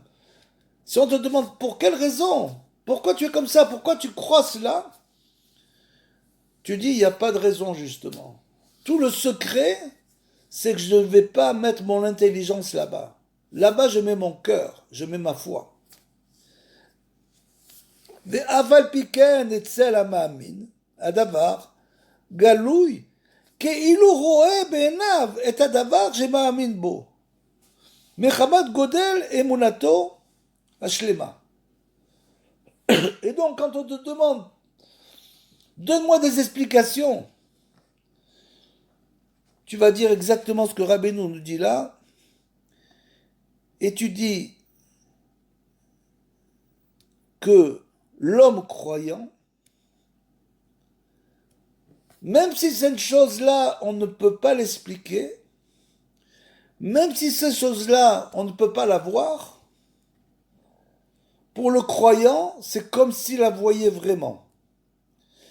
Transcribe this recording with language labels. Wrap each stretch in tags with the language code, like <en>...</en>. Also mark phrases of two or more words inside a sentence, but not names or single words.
<fr>Si on te demande pour quelle raison, pourquoi tu es comme ça, pourquoi tu crois cela, tu dis il n'y a pas de raison justement. Tout le secret, c'est que je ne vais pas mettre mon intelligence là-bas. Là-bas, je mets mon cœur, je mets ma foi.</fr> <he>ואף פיכן אצל המאמין, הדבר גלוי, כאילו רואה בעיניו את הדבר שמאמין בו, מחמת גודל אמונתו השלמה.</he> <fr>Et donc, quand on te demande, donne-moi des explications, tu vas dire exactement ce que Rabbeinu nous dit là, et tu dis que l'homme croyant, même si cette chose-là, on ne peut pas l'expliquer, même si cette chose-là, on ne peut pas la voir, pour le croyant, c'est comme s'il la voyait vraiment.</fr>